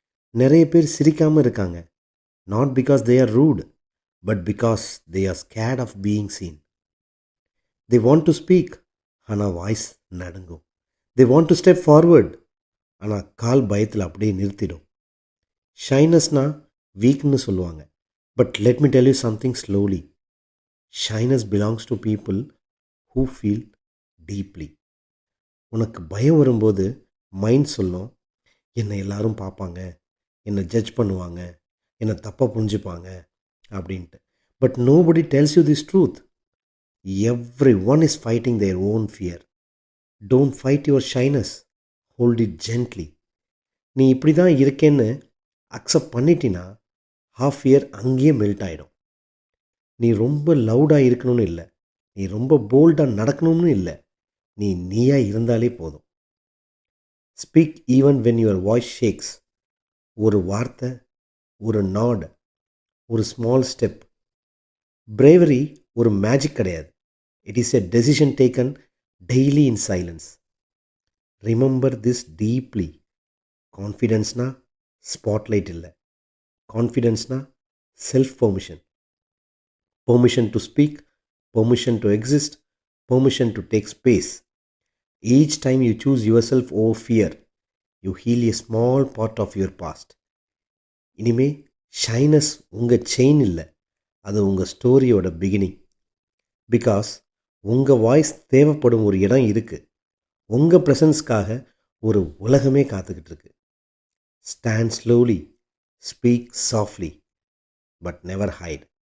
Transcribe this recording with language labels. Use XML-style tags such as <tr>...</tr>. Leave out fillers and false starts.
<ta>நிறைய பேர் சிரிக்காமல் இருக்காங்க.</ta> <en>Not because they are rude, but because they are scared of being seen. They want to speak,</en> <ta>ஆனால் voice நடுங்கும்.</ta> <en>they want to step forward,</en> <ta>ஆனால் கால் பயத்தில் அப்படியே நிறுத்திடும். ஷைனஸ்னால் வீக்னு சொல்லுவாங்க.</ta> <en>But let me tell you something slowly. Shyness belongs to people who feel deeply.</en> <ta>உனக்கு பயம் வரும்போது mind சொல்லும், என்னை எல்லாரும் பார்ப்பாங்க, என்னை ஜட்ஜ் பண்ணுவாங்க, என்னை தப்பாக புரிஞ்சுப்பாங்க அப்படின்ட்டு.</ta> <en>But nobody tells you this truth. Everyone is fighting their own fear. Don't fight your shyness. Hold it gently.</en> <ta>நீ இப்படி தான் இருக்கேன்னு அக்செப்ட் பண்ணிட்டினா ஹாஃப் இயர் அங்கேயே மெல்ட் ஆகிடும். நீ ரொம்ப லவுடாக இருக்கணும்னு இல்லை, நீ ரொம்ப போல்டாக நடக்கணும்னு இல்லை, நீ நீயாக இருந்தாலே போதும்.</ta> <en>Speak even when your voice shakes.</en> <ta>ஒரு வார்த்தை,</ta> <en>ஒரு நாட், ஒரு small step.</en> <ta>பிரேவரி ஒரு மேஜிக் கிடையாது.</ta> <en>It is a decision taken daily in silence. Remember this deeply.</en> <ta>கான்ஃபிடென்ஸ்னால் spotlight இல்லை. கான்ஃபிடென்ஸ்னால் self permission.</ta> <en>Permission to speak, permission to exist, permission to take space. Each time you choose yourself over fear, you heal a small part of your past.</en> <ta>இனிமே shyness உங்கள் chain இல்லை, அது உங்கள் ஸ்டோரியோட beginning. Because உங்கள் voice தேவைப்படும் ஒரு இடம் இருக்குது. உங்கள் ப்ரெசன்ஸ்க்காக ஒரு உலகமே காத்துக்கிட்டு இருக்கு.</ta> <en>Stand slowly, speak softly, but never hide.</en>